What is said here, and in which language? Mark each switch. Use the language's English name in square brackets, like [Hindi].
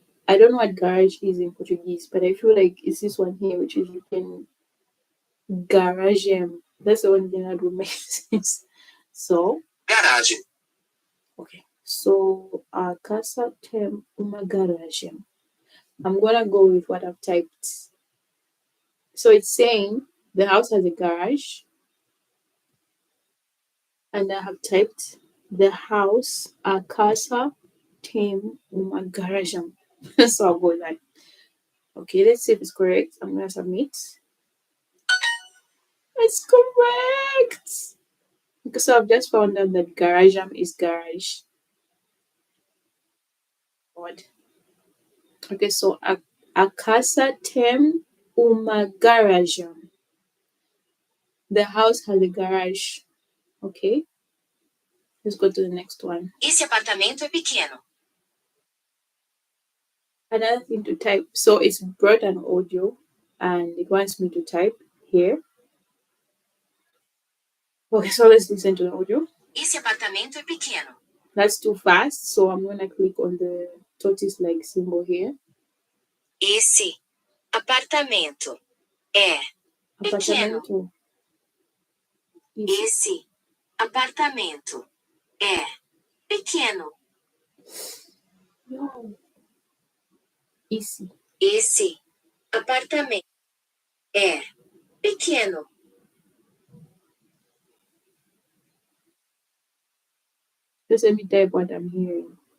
[English] I don't know what garage is in Portuguese, but I feel like it's this one here, which is you can garage him. That's the only thing that would make sense. So [Portuguese] Garagem. [English] okay. [Portuguese] So a casa tem uma garagem. [English] I'm gonna go with what I've typed. So it's saying the house has a garage, and I have typed the house [Portuguese] a casa tem uma garagem. [English] So I'll go with that. Okay, let's see if it's correct. I'm gonna submit. It's correct. So I've just found out that garagem is garage. What? [Portuguese] Okay, so a casa tem uma garagem. [English] The house has a garage. Okay, let's go to the next one. [Portuguese] Esse apartamento é pequeno. [English] Another thing to type. So it's brought an audio and it wants me to type here. Okay, so let's listen to the audio. [Portuguese] Esse apartamento é pequeno. [English] That's too fast, so I'm gonna click on the tortoise like symbol here. [Portuguese] Esse apartamento é pequeno. Apartamento. Esse apartamento é pequeno. [English] No. Easy. [Portuguese] Esse apartamento é pequeno. [English] Just let me type what I'm hearing.